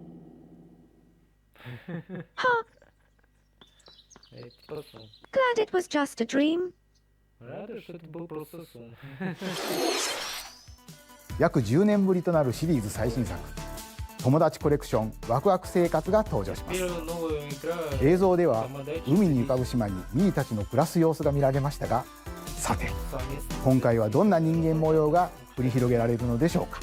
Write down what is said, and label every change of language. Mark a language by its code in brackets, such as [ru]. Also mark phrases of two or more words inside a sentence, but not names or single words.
[en] Glad it was just a dream. [ru] Рада, что это был просто сон. [ja] 約10年ぶりとなるシリーズ最新作友達コレクションワクワク生活が登場します。映像では海に浮かぶ島にミーたちの暮らす様子が見られましたが、さて今回はどんな人間模様が繰り広げられるのでしょうか。